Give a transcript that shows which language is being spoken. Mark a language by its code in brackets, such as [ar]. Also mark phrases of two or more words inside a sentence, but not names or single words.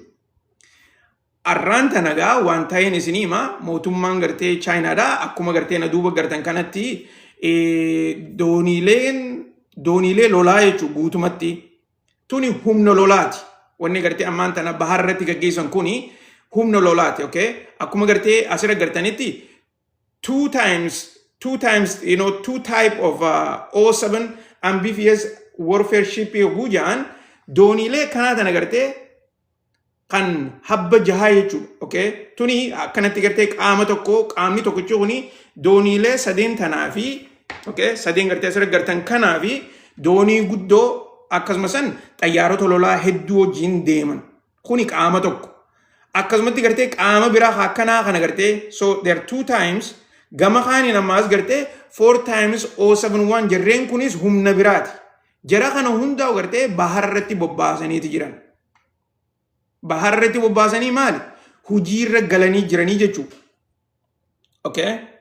[om] Arraan tanagaa waan ta'een isinii hima mootummaan gartee Chaayinaadhaa akkuma gartee na duuba gartan kanatti dooniilee lolaa jechuudha guutumatti. Tuni humna lolaati. Wanni gartee ammaan tana bahar irratti gaggeessan kuni humna lolaati. Okay? Akkuma gartee asirra gartanitti [en] two type of 07 amphibious warfare ship [om] yogguu ja'an dooniilee kanaa tana gartee kan habba jahaa jechuudha. Okay? Tuni akkanatti gartee qaamni tokkichi kuni dooniilee 3 tanaa fi okay? 3 gartee asirra gartan kanaa fi doonii guddoo akkasumas xayyaarota lolaa hedduu wajjin deeman. Kuni qaama tokko. Akkasumatti gartee qaama biraa akkanaa kana gartee [en] so there are 2 times [om] gama kaaniin ammaas gartee 4 times 071 jarreen kunis humna biraati. Jara kana hundaa gartee bahar irratti bobbaasaniiti jiran. Bahar irratti bobbaasanii maali? Hujii irra galanii jiranii jechuudha. Okay?